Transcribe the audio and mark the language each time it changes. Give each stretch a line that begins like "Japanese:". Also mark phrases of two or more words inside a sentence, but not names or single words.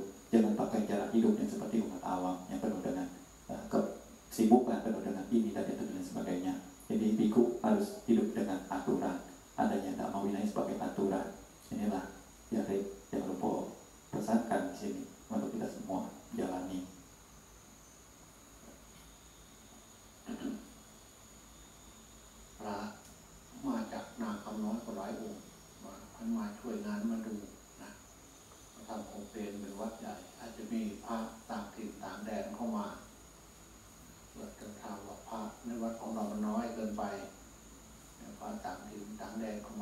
Indonesian: Jangan pakai cara hidup yang seperti umat awam yang penuh dengan kesibukan, penuh dengan ini dan itu dan sebagainya. Jadi biku harus hidup dengan aturan, adanya Dhamma Vinaya sebagai aturan. Inilah yang Lupa pesankan di sini untuk kita semua jalani.
Thai: มาจากนาคำน้อยก็หลายองค์มาช่วยงานมาดูนะมาทำโครงเป็นวัดใหญ่อาจจะมีพระต่างถิ่นต่างแดนเข้ามาเกิดคำถามว่าพระในวัดของเรามันน้อยเกินไปพระต่างถิ่นต่างแดนเข้า